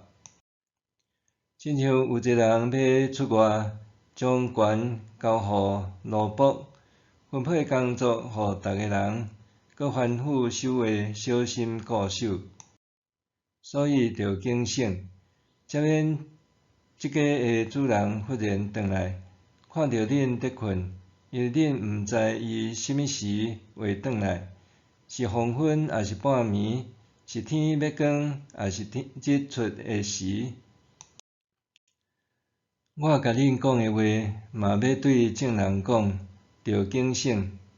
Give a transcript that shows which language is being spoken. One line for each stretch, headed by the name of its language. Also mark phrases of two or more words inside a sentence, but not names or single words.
Min Nan Chinese: 亲像有一个人要出外，将权交予奴仆，分配工作予逐个人，搁吩咐守卫小心固守。所以着警醒，才免即家的主人忽然转来，看到恁伫困，因为恁毋知伊什么时会转来，是黄昏还是半暝，是天要光还是日出的时。我甲恁讲的话，嘛要对众人讲，着警醒。